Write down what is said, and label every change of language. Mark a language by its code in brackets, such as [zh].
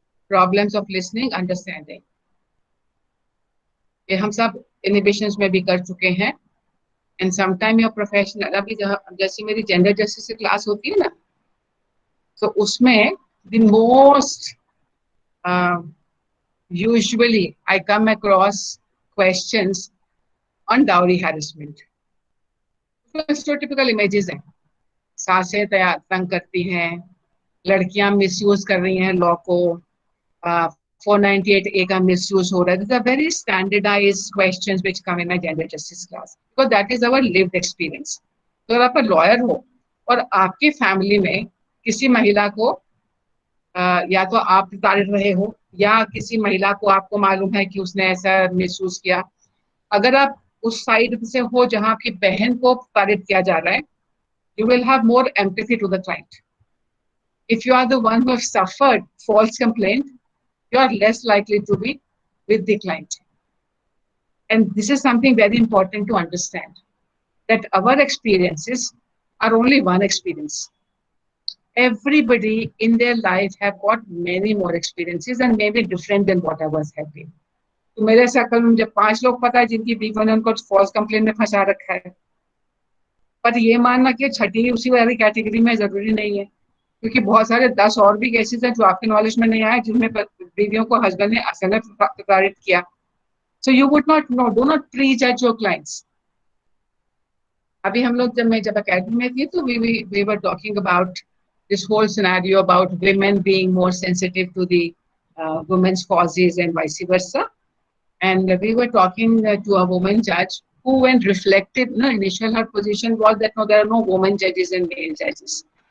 [en] Problems of listening, understanding. [hi] ये हम सब inhibitions में भी कर चुके हैं. [en] And sometime your professional, [hi] अभी जैसे मेरी gender justice की क्लास होती है ना, तो उसमें [en] the most usually I come across questions on dowry harassment. Stereotypical images हैं. [hi] सासें तंग करती हैं, लड़कियां मिसयूज कर रही हैं लॉ को, 498A का मिसयूज हो रहा है. [en] These are very standardized questions which come in a gender justice class because that is our lived experience. [hi] तो अगर आप लॉयर हो और आपकी फैमिली में किसी महिला को या तो आप प्रताड़ित रहे हो या किसी महिला को आपको मालूम है कि उसने ऐसा मिसयूज किया, अगर आप उस साइड से हो जहां आपकी बहन को प्रताड़ित किया जा रहा है, [en] you will have more empathy to the client. If you are the one who has suffered false complaint, you are less likely to be with the client. And this is something very important to understand, that our experiences are only one experience. Everybody in their life have got many more experiences and maybe different than what ours have been. [hi] तो मेरे circle में मुझे 5 लोग पता है जिनकी बीवी ने उनको फॉल्स कंप्लेंट में फंसा रखा है, पर ये मानना कि छठी उसी वाली कैटेगरी में जरूरी नहीं है, क्योंकि बहुत सारे 10 और भी केसेस हैं जो आपके नॉलेज में नहीं आए जिनमें बीवियों को हस्बैंड ने असल में प्रताड़ित किया. [en] So you would not know, do not prejudge your clients. [hi] अभी हम लोग जब अकेडमी में थी तो [en] we were talking about this whole scenario about women being more sensitive to the women's causes and vice versa. And we were talking to a woman judge who, when reflected, initial her position was that no, there are no women judges and male judges.